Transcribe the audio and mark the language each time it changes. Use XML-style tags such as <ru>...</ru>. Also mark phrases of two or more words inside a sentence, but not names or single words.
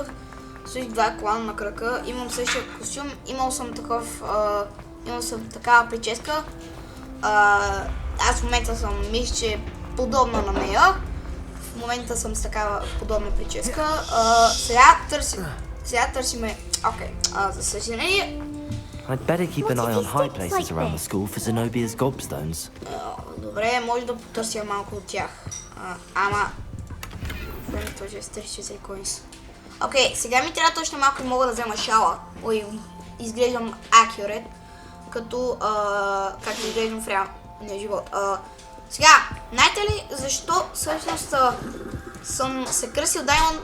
<bg>Също два клана на крака, имам същия костюм, имал съм такава прическа. Аз в момента съм, мисля, че подобна на нея. В момента съм с такава подобна прическа. Сега търсиме... Окей, за съжаление...</bg> <en>I'd better keep an eye on high places around the school for Zenobia's gobstones.</en> <bg>Добре, може да потърся малко от тях. Ама... Времето е 34 coins. Окей, сега ми трябва точно малко и мога да взема шала. Ой, изглеждам accurate. Като... както изглеждам в реалния живот. Сега, знаете ли защо всъщност съм се кръсил Даймонд?</bg>